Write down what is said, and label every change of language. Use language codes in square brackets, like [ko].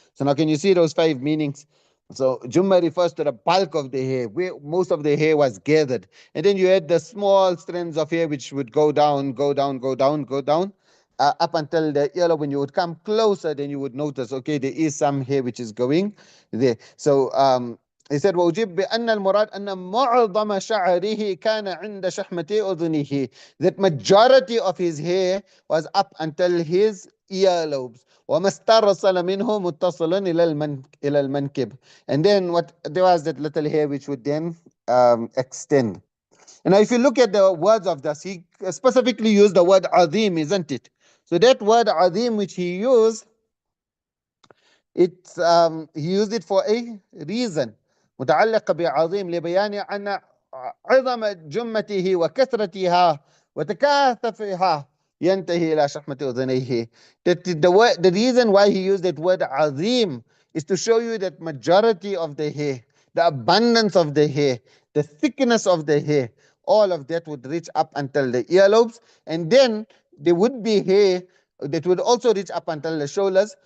[en] So now can you see those 5 meanings? So Jumma refers to the bulk of the hair, where most of the hair was gathered, and then you had the small strands of hair which would go down, go down, go down, go down, up until the earlobe. When you would come closer, then you would notice, okay, there is some hair which is going there. So he said, [ar] وَأُجِبْ بِأَنَّ الْمُرَادْ أَنَّ مُعْظَمَ شَعْرِهِ كَانَ عِنْدَ شَحْمَةِ أُذُنِهِ. [en] That majority of his hair was up until his earlobes. [ar] وَمَا اسْتَرْسَلَ مِنْهُ مُتَّصِلٌ إِلَى الْمَنْكِبِ. [en] And then there was that little hair which would then extend. And now, if you look at the words of this, he specifically used the word azim, isn't it? So that word azim which he used, he used it for a reason. [ar] متعلق بعظيم لبيان أن عظم جمته وكثرتها وتكاثفها ينتهي إلى شحمة أذنيه. [en] That the reason why he used that word azim is to show you that majority of the hair, the abundance of the hair, the thickness of the hair, all of that would reach up until the earlobes, and then there would be hair that would also reach up until the shoulders.